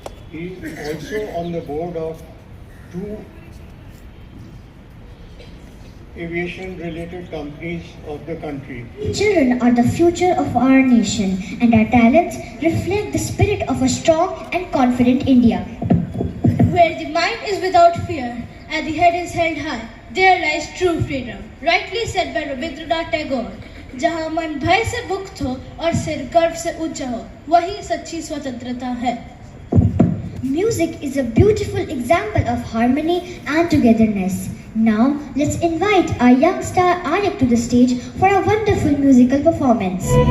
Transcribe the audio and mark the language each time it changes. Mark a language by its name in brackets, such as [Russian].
[English] He is also on the board of 2 aviation-related companies of the country. Children are the future of our nation, and our talents reflect the spirit of a strong and confident India. Where the mind is without fear and the head is held high, there lies true freedom. Rightly said by Rabindranath Tagore, [Hindi] जहाँ मन भय से मुक्त हो और सिर गर्व से ऊंचा हो, वही सच्ची स्वतंत्रता है. Music is a beautiful example of harmony and togetherness. Now, let's invite our young star Ayak to the stage for a wonderful musical performance.